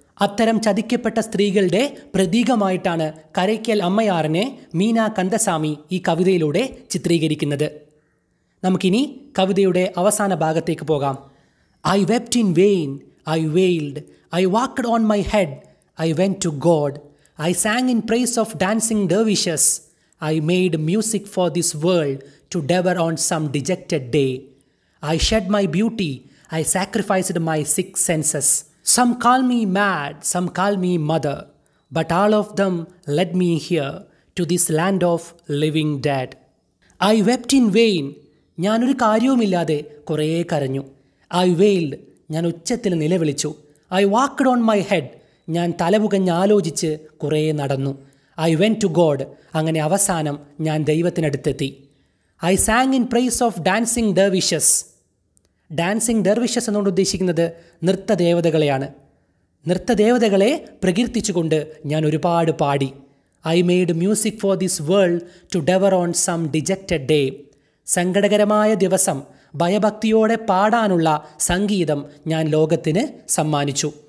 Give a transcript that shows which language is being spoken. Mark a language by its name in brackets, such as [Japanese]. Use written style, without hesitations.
[Malayalam] അത്തരം ചതിക്കപ്പെട്ട സ്ത്രീകളുടെ പ്രതീകമായിട്ടാണ് കരയ്ക്കൽ അമ്മയാറിനെ മീന കന്ദസ്വാമി ഈ കവിതയിലൂടെ ചിത്രീകരിക്കുന്നത്. നമുക്കിനി കവിതയുടെ അവസാന ഭാഗത്തേക്ക് പോകാം. [English] I wept in vain, I wailed, I walked on my head, I went to God, I sang in praise of dancing dervishes, I made music for this world to devour on some dejected day. I shed my beauty, I sacrificed my six senses. Some call me mad, some call me mother, but all of them led me here to this land of living dead. I wept in vain. [Malayalam] ഞാനൊരു കാര്യവുമില്ലാതെ കുറേ കരഞ്ഞു. [English] I wailed. [Malayalam] ഞാൻ ഉച്ചത്തിൽ നിലവിളിച്ചു. [English] I walked on my head. [Malayalam] ഞാൻ തലപുകഞ്ഞ് ആലോചിച്ച് കുറേ നടന്നു. [English] I went to God. [Malayalam] അങ്ങനെ അവസാനം ഞാൻ ദൈവത്തിനടുത്തെത്തി. [English] I sang in praise of dancing dervishes. [Malayalam] Dancing dervishes എന്നുകൊണ്ട് ഉദ്ദേശിക്കുന്നത് നൃത്തദേവതകളെയാണ്. നൃത്തദേവതകളെ പ്രകീർത്തിച്ചുകൊണ്ട് ഞാൻ ഒരുപാട് പാടി. [English] I made music for this world to devour on some dejected day. [Malayalam] സങ്കടകരമായ ദിവസം ഭയഭക്തിയോടെ പാടാനുള്ള സംഗീതം ഞാൻ ലോകത്തിന് സമ്മാനിച്ചു.